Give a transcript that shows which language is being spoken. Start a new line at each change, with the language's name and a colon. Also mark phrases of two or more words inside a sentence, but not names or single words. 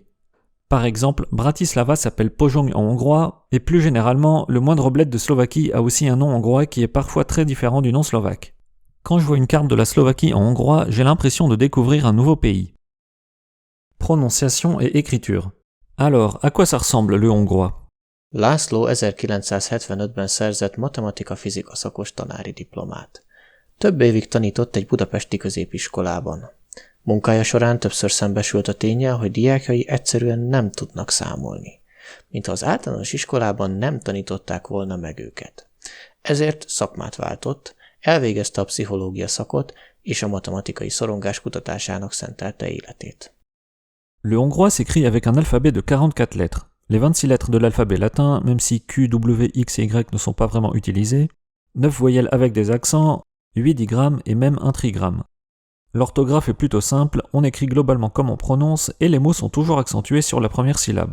French: Par exemple, Bratislava s'appelle Pozsony en hongrois, et plus généralement, le moindre bled de Slovaquie a aussi un nom hongrois qui est parfois très différent du nom slovaque. Quand je vois une carte de la Slovaquie en hongrois, j'ai l'impression de découvrir un nouveau pays. Prononciation et écriture. Alors, à quoi ça ressemble le hongrois?
Hungarian: László 1975-ben szerzett matematika-fizika szakos tanári diplomát. Több évig tanított egy budapesti középiskolában. Munkája során többször szembesült a ténnyel, hogy diákjai egyszerűen nem tudnak számolni, mintha az általános iskolában nem tanították volna meg őket. Ezért szakmát váltott, elvégezte a pszichológia szakot, és a matematikai szorongás kutatásának szentelte életét.
French: Le hongrois s'écrit avec un alphabet de 44 lettres. Les 26 lettres de l'alphabet latin, même si Q, W, X et Y ne sont pas vraiment utilisées, 9 voyelles avec des accents, 8 digrammes et même un trigramme. L'orthographe est plutôt simple, on écrit globalement comme on prononce et les mots sont toujours accentués sur la première syllabe.